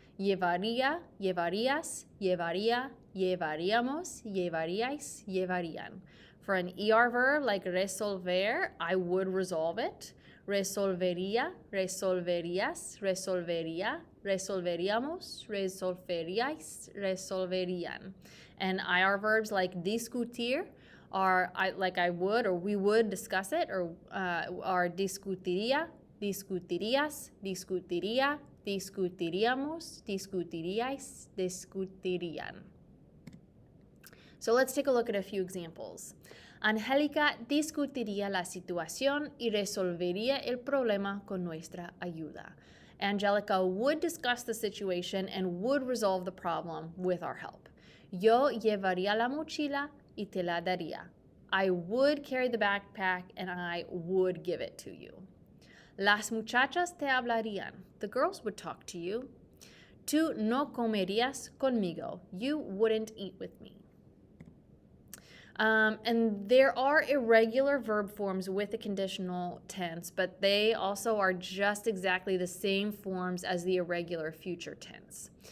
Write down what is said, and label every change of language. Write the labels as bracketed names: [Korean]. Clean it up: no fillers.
[Spanish] Llevaría, llevarías, llevaría, llevaríamos, llevaríais, llevarían. [English] For an ER verb like resolver, I would resolve it. [Spanish] Resolvería, resolverías, resolvería, resolveríamos, resolveríais, resolverían. [English] And IR verbs like discutir are like I would or we would discuss it, or are [Spanish] discutiría, discutirías, discutiría, discutiríamos, discutiríais, discutirían. [English] So let's take a look at a few examples. [Spanish] Angélica discutiría la situación y resolvería el problema con nuestra ayuda. [English] Angelica would discuss the situation and would resolve the problem with our help. [Spanish] Yo llevaría la mochila y te la daría. [English] I would carry the backpack and I would give it to you. [Spanish] Las muchachas te hablarían. [English] The girls would talk to you. [Spanish] Tú no comerías conmigo. [English] You wouldn't eat with me. And there are irregular verb forms with the conditional tense, but they also are just exactly the same forms as the irregular future tense.